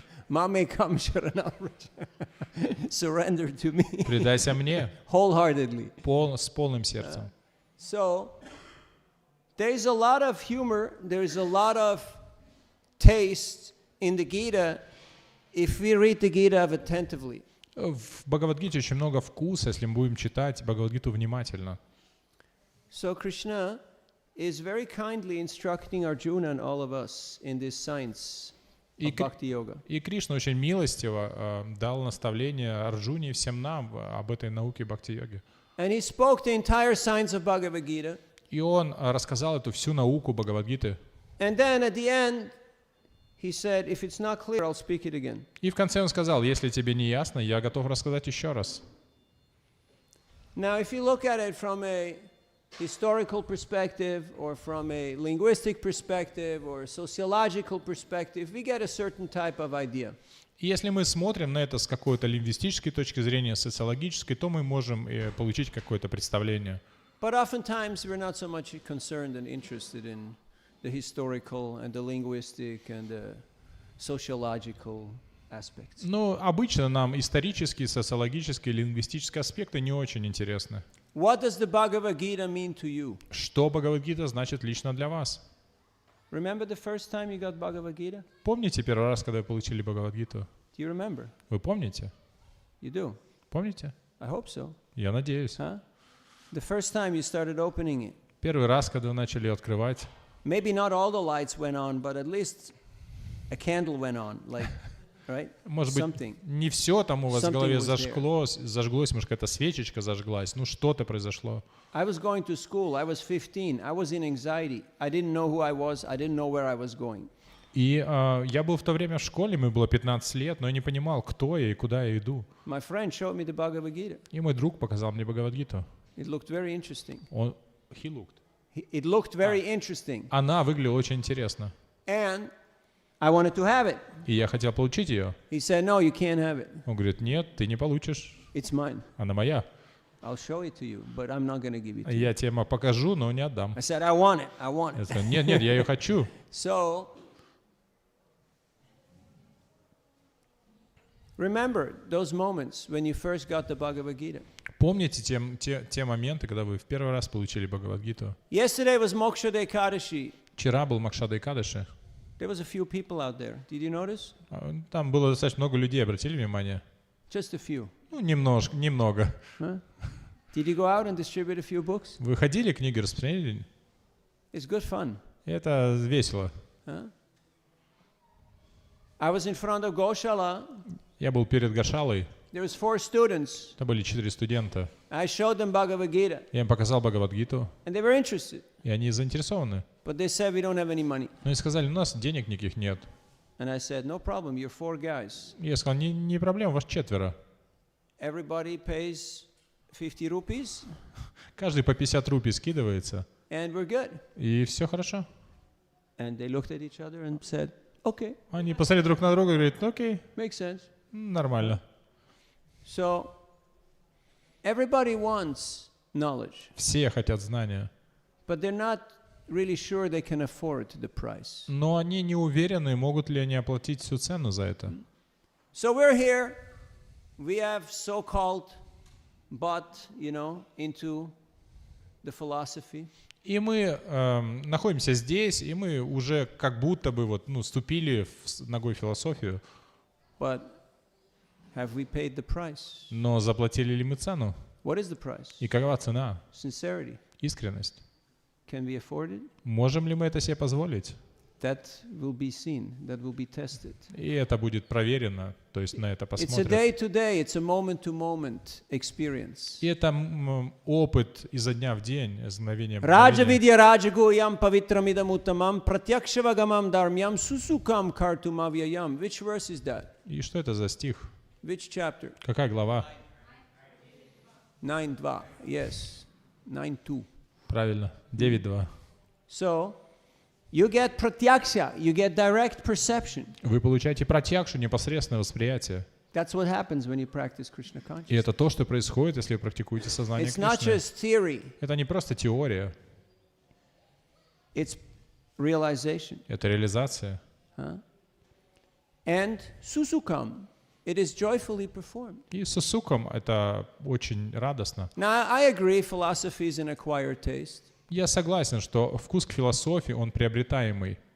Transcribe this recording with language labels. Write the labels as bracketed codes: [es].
[sa] Mame kam sharanamrita. [en] Surrender to me. [ru] Предайся мне [en] Wholeheartedly. [ru] с полным сердцем. [en] So, there's a lot of humor, there's a lot of taste in the Gita if we read the Gita attentively. [ru] В Бхагавад-гите очень много вкуса, если мы будем читать Бхагавад-гиту внимательно. [en] So Krishna is very kindly instructing Arjuna and all of us in this science of Bhakti Yoga. [ru] И Кришна очень милостиво дал наставление Арджуне и всем нам об этой науке бхакти-йоги. [en] And he spoke the entire science of Bhagavad Gita. [ru] И он рассказал эту всю науку Бхагавад-гиты. [en] And then at the end, he said, if it's not clear, I'll speak it again. [ru] И в конце он сказал, если тебе не ясно, я готов рассказать еще раз. [en] Now, if you look at it from a historical perspective or from a linguistic perspective or sociological perspective, we get a certain type of idea. [ru] И если мы смотрим на это с какой-то лингвистической точки зрения, социологической, то мы можем получить какое-то представление. [en] But oftentimes we're not so much concerned and interested in the historical and the linguistic and the sociological aspects. [ru] Но обычно нам исторические, социологические, лингвистические аспекты не очень интересны. [en] What does the Bhagavad Gita mean to you? [ru] Что Бхагавад-гита значит лично для вас? [en] Remember the first time you got Bhagavad Gita? [ru] Помните первый раз, когда вы получили Бхагавад-гиту? [en] Do you remember? [ru] Вы помните? [en] You do? [ru] Помните? [en] I hope so. [ru] Я надеюсь. Huh? [en] The first time you started opening it. [ru] Первый раз, когда вы начали открывать, [en] Maybe not all the lights went on, but at least a candle went on, like, right? [ru] может быть, [en] Something. [ru] не все там у вас в [en] Something [ru] голове [en] was [ru] зажглось, может, какая-то свечечка зажглась, ну что-то произошло. [en] I was going to school. I was 15. I was in anxiety. I didn't know who I was. I didn't know where I was going. [ru] И я был в то время в школе, мне было 15 лет, но я не понимал, кто я и куда я иду. [en] My friend showed me the Bhagavad Gita. [ru] И мой друг показал мне Бхагавад-гиту. [en] It looked very interesting. He looked. It looked very interesting. [ru] Она выглядела очень интересно. [en] And I wanted to have it. [ru] И я хотел получить ее. [en] He said, no, you can't have it. [ru] Он говорит, нет, ты не получишь. [en] It's mine. [ru] Она моя. [en] I'll show it to you, but I'm not going to give it to you. [ru] Я тебе покажу, но не отдам. [en] I said, I want it. I want [ru] Я [en] it. [ru] сказал, нет, я ее хочу. [en] So, remember those moments when you first got the Bhagavad Gita. [ru] Помните те моменты, когда вы в первый раз получили Бхагавад-гиту? [en] Yesterday was Moksha Ekadashi. [ru] Вчера был Макшада Экадаши. [en] There was a few people out there. Did you notice? [ru] Там было достаточно много людей, обратили внимание? [en] Just a few. [ru] Ну, немного. Huh? [en] Did you go out and distribute a few books? [ru] Вы ходили, книги распространяли? [en] It's good fun. [ru] Это весело. Huh? [en] I was in front of Goshala. [ru] Я был перед Гошалой. [en] There was 4 students. [ru] Это были 4 студента. [en] I showed them Bhagavad Gita, [ru] Я им показал Бхагавад-гиту, [en] and they were interested. [ru] и они заинтересованы. [en] But they said, we don't have any money. [ru] Но они сказали, у нас денег никаких нет. [en] And I said, no problem, you're 4 guys. [ru] И я сказал, не проблема, вас 4. [en] Everybody pays 50 rupees, [ru] Каждый по 50 рупий скидывается, [en] and we're good. [ru] и все хорошо. [en] And they looked at each other and said, okay, [ru] Они посмотрели друг на друга и говорят, окей, [en] makes sense. [ru] нормально. [en] So everybody wants knowledge, [ru] Все хотят знания, [en] but they're not really sure they can afford the price. [ru] но они не уверены, могут ли они оплатить всю цену за это. [en] So we're here. We have so-called bought, into the philosophy. [ru] И мы находимся здесь, и мы уже как будто бы ступили ногой в философию, [en] But have we paid the price? [ru] но заплатили ли мы цену? [en] What is the price? [ru] И какова цена? [en] Sincerity. [ru] Искренность. [en] Can we afford it? [ru] Можем ли мы это себе позволить? [en] That will be seen. That will be tested. [ru] И это будет проверено, то есть на это [en] It's a [ru] посмотрят. [en] day-to-day, it's a moment-to-moment experience. [ru] И это опыт изо дня в день, из мгновения в [sa] Раджа [ru] мгновение. [sa] видья раджагуям павитрамидам уттамам пратьякшавагамам дharмям сусукам картумавьяям. [en] Which verse is that? [ru] И что это за стих? [en] Which chapter? [ru] Какая глава? [en] 9.2. Yes. 9.2. [ru] Правильно, 9.2. [en] So, you get pratyaksha, you get direct perception. [ru] Вы получаете пратьякшу, непосредственное восприятие. [en] That's what happens when you practice Krishna [ru] И [en] consciousness. [ru] это то, что происходит, если вы практикуете сознание [en] It's not [ru] Кришны. [en] just theory, [ru] Это не просто теория, [en] it's realization. [ru] это реализация. [en] And susukam, it is joyfully performed. [ru] И с сусуком это очень радостно. [en] Now, I agree philosophy is an acquired taste, [ru] Я согласен, что вкус к философии, он приобретаемый.